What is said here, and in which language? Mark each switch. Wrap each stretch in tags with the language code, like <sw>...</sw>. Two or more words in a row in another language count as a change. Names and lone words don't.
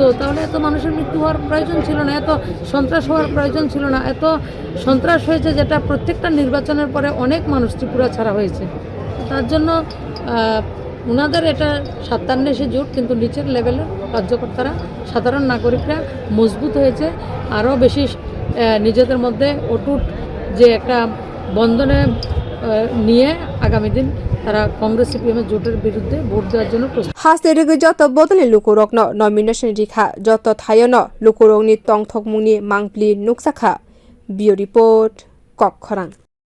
<bn>তাহলে এত মানুষের মৃত্যু হওয়ার প্রয়োজন ছিল না এত সন্ত্রাস হওয়ার প্রয়োজন ছিল না এত সন্ত্রাস হয়েছে যেটা প্রত্যেকটা নির্বাচনের পরে অনেক মানুষ ত্রিপুরা ছাড়া হয়েছে তার জন্য ওনাদের এটা 57 জোট কিন্তু নিচের লেভেলের কার্যকর্তারা সাধারণ নাগরিকরা মজবুত হয়েছে আরও বেশি নিজেদের মধ্যে অটুট যে একটা বন্ধনে নিয়ে আগামী দিন তারা কংগ্রেস সিপিএম জোটের বিরুদ্ধে ভোট দেওয়ার জন্য</bn> <trk>Haste joto bodol lukurokno nomination rikha joto thayono lukurokni tongthokmungni mangpli nuksakha bio report kok khorang</trk>